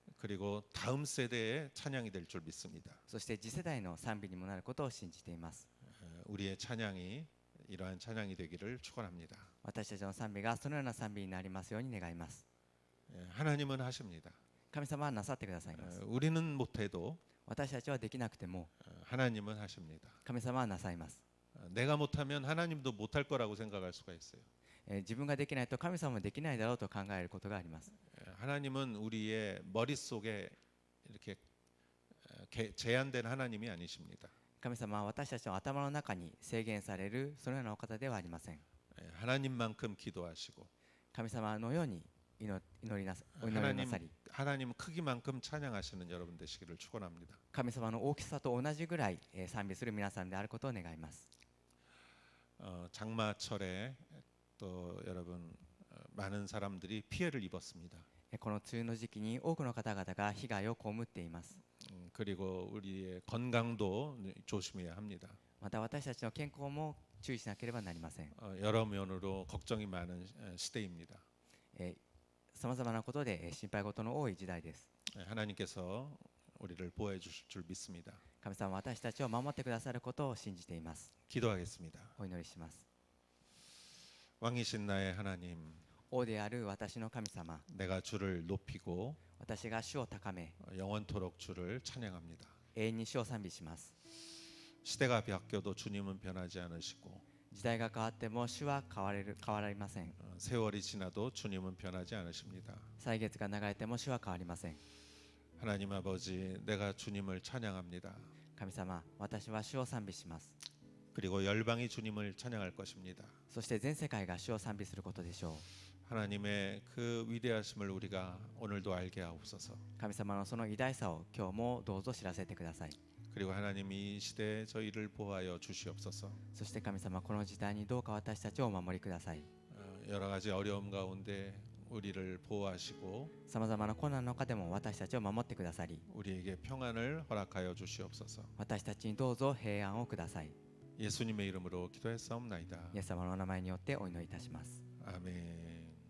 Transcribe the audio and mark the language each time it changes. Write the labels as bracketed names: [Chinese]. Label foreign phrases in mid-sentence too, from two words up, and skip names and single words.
[Korean] 그리고 다음 세대의 찬양이 될 줄 믿습니다. [Japanese] そして次世代の賛美にもなることを信じています。 [Korean] 우리의 찬양이 이러한 찬양이 되기를 축원합니다. [Japanese] 私たちの賛美がそのような賛美になりますように願います。 [Korean] 하나님은 하십니다. [Japanese] 神様はなさってくださいます。 [Korean] 우리는 못해도 [Japanese] 私たちはできなくても [Korean] 하나님은 하십니다. [Japanese] 神様はなさいます。 [Korean] 내가 못하면 하나님도 못할 거라고 생각할 수가 있어요. [Japanese] 自分ができないと神様もできないだろうと考えることがあります。 [Korean] 하나님은 우리의 머릿속에 이렇게 제한된 하나님이 아니십니다. [Japanese] 神様は私たちの頭の中に制限されるそのようなお方ではありません。 [Korean] 하나님만큼 기도하시고 [Japanese] 神様のように祈りなさり、 [Korean] 하나님 크기만큼 찬양하시는 여러분 되시기를 축원합니다. [Japanese] 神様の大きさと同じぐらい賛美する皆さんであることを願います。 [Korean] 장마철에 또 여러분 많은 사람들이 피해를 입었습니다. [Japanese] この梅雨の時期に多くの方々が被害を被っています。 [Korean] 그리고 우리의 건강도 조심해야 합니다. [Japanese] また私たちの健康も注意しなければなりません。 [Korean] 여러 면으로 걱정이 많은 시대입니다. [Japanese] さまざまなことで心配事の多い時代です。 [Korean] 하나님께서 우리를 보호해 주실 줄 믿습니다. [Japanese] 神様は私たちを守ってくださることを信じています。 [Korean] 기도하겠습니다. [Japanese] お祈りします。 [Korean] 왕이신 나의 하나님, [Japanese] 王である私の神様、 [Korean] 내가 주를 높이고 [Japanese] 私が主を高め、 [Korean] 영원토록 주를 찬양합니다. [Japanese] 永遠に主を賛美します。 [Korean] 시대가 바뀌어도 주님은 변하지 않으시고 [Japanese] 時代が変わっても主は変わりません。 [Korean] 세월이 지나도 주님은 변하지 않으십니다. [Japanese] 歳月が流れても主は変わりません。 [Korean] 하나님 아버지, 내가 주님을 찬양합니다. [Japanese] 神様、私は主を賛美します。 [Korean] 그리고 열방이 주님을 찬양할 것입니다. [Japanese] そして全世界が主を賛美することでしょう。 [Korean] 하나님의 그 위대하심을 우리가 오늘도 알게 하옵소서. [Japanese] 神様のその偉大さを今日もどうぞ知らせてください。 [Korean] 그리고 하나님 이 시대에 저희를 보호하여 주시옵소서. [Japanese] そして神様、この時代にどうか私たちをお守りください。 [Korean] 여러 가지 어려움 가운데 우리를 보호하시고 [Japanese] さまざまな困難の中でも私たちを守ってくださり、 [Korean] 우리에게 평안을 허락하여 주시옵소서. [Japanese] 私たちにどうぞ平安をください。 [Korean] 예수님의 이름으로 기도했사옵나이다. [Japanese] イエス様のお名前によってお祈りいたします。 [Korean] 아멘.